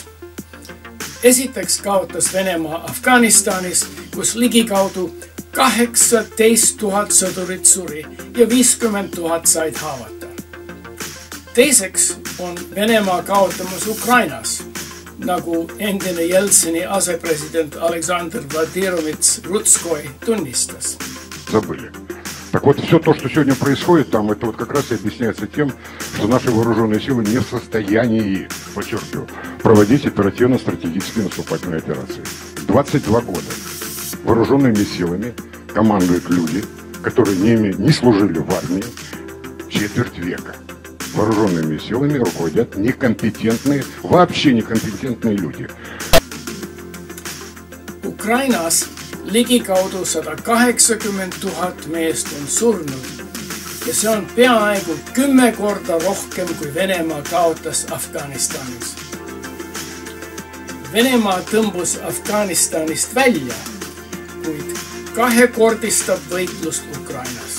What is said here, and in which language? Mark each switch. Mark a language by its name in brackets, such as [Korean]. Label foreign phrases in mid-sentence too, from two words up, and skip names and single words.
[Estonian] Esiteks kaotas Venemaa Afganistanis, kus ligikaudu 18 000 sõdurit suri ja 50 000 said haavata. Teiseks on Venemaa kaotamas Ukrainas, nagu endine Jeltsini asepresident Aleksandr Vladimirovitš Rutskoi tunnistas. [Russian] Забыли. Так вот, все то, что сегодня происходит там, это вот как раз и объясняется тем, что наши вооруженные силы не в состоянии, подчеркиваю, проводить оперативно-стратегические наступательные операции. 22 года вооруженными силами командуют люди, которые не служили в армии четверть века. Вооруженными силами руководят некомпетентные, вообще некомпетентные люди. [Estonian] Ukrainas ligikaudu 180 000 meest on surnud ja see on peaaegu 10 korda rohkem kui Venemaa kaotas Afganistanis. Venemaa tõmbus Afganistanist välja, kuid kahekordistab võitlust Ukrainas.